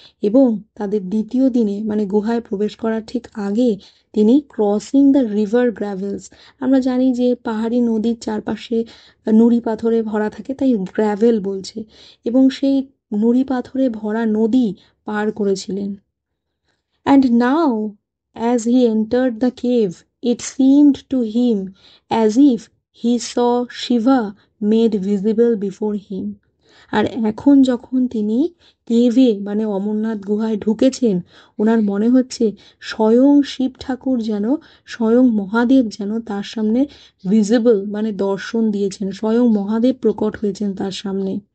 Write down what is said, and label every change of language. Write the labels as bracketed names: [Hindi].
[Bangla] এবং তাদের দ্বিতীয় দিনে মানে গুহায় প্রবেশ করার ঠিক আগে তিনি [English] crossing the river gravels, [Bangla] আমরা জানি যে পাহাড়ি নদীর চারপাশে নুড়ি পাথরে ভরা থাকে তাই গ্র্যাভেল বলছে, এবং সেই নুড়ি পাথরে ভরা নদী পার করেছিলেন। [English] And now, as he entered the cave, it seemed to him as if he saw Shiva made visible before him. [Bangla] আর এখন যখন তিনি কেভে মানে অমরনাথ গুহায় ঢুকেছেন, ওনার মনে হচ্ছে স্বয়ং শিব ঠাকুর যেন, স্বয়ং মহাদেব যেন তার সামনে ভিজিবল মানে দর্শন দিয়েছেন, স্বয়ং মহাদেব প্রকট হয়েছেন তার সামনে।